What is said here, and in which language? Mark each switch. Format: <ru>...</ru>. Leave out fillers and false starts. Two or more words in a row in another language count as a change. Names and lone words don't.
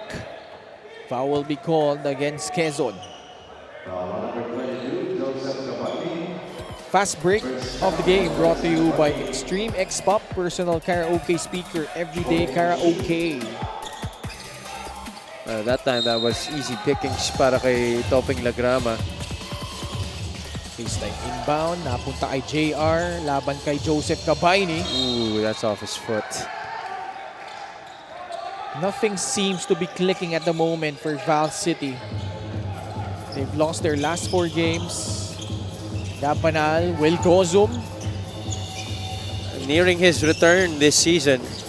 <en>Foul will be called against Quezon. Fast break of the game brought to you by Extreme X Pop personal karaoke speaker, everyday karaoke. That time, that was easy pickings</en> <tl>para kay</tl> <en>Topeng Lagrama. Baseline inbound,</en> <tl>napunta kay JR, laban kay Joseph Cabaini.</tl> <en>Ooh, that's off his foot. Nothing seems to be clicking at the moment for Val City. They've lost their last 4 games. Dapanal, Will Gozum. Nearing his return this season.</en>